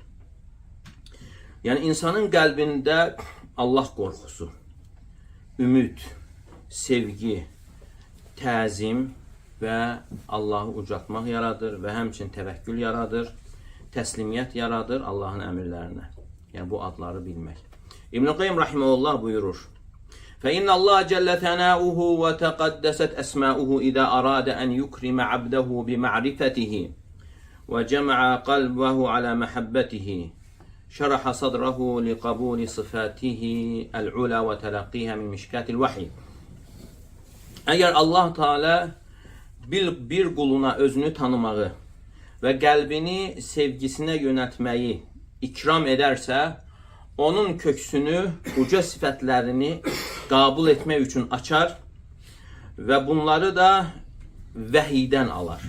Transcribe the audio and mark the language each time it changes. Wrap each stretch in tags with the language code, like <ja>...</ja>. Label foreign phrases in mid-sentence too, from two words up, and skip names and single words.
<az>Yəni insanın qəlbində Allah qorxusu, ümid, sevgi, təzim və Allahı ucaltmaq yaradır və həmçinin təvəkkül yaradır, təslimiyyət yaradır Allahın əmrlərinə. Yəni bu adları bilmək. İbn-i Qayyim rahimehullah buyurur:</az> <ar>فإن الله جل ثناؤه وتقدست أسماؤه إذا أراد أن يكرم عبده بمعرفته وجمع قلبه على محبته شرح صدره لقبول صفاته العلى وتلقيها من مشكات الوحي.</ar> <az>Əgər Allah Teala bir quluna özünü tanımağı və qəlbini sevgisinə yönəltməyi ikram edərsə, onun köksünü, uca sifətlərini qəbul etmək üçün açar və bunları da vəhiydən alar.</az>